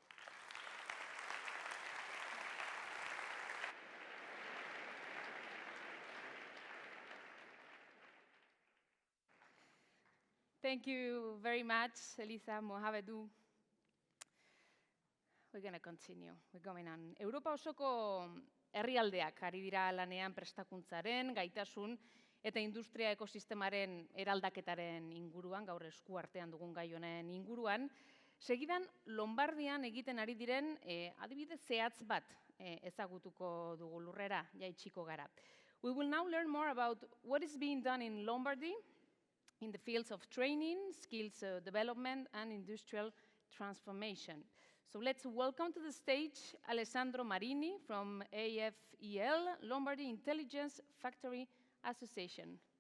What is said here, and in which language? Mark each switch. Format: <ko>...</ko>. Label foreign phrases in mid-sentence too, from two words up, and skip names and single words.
<en>Thank you very much, Elisa Mohavedou. We're going to continue. We're going on.</en> <eu>Europa osoko herrialdeak ari dira lanean prestakuntzaren, gaitasun eta industria ekosistemaren eraldaketaren inguruan, gaur esku artean dugun gai honen inguruan. Segidan, Lombardian egiten ari diren adibide zehatz bat ezagutuko dugu lurrera, jaitsiko gara.</eu> <en>We will now learn more about what is being done in Lombardy in the fields of training, skills development, and industrial transformation. So let's welcome to the stage Alessandro Marini from AFEL, Lombardy Intelligence Factory Association.</en>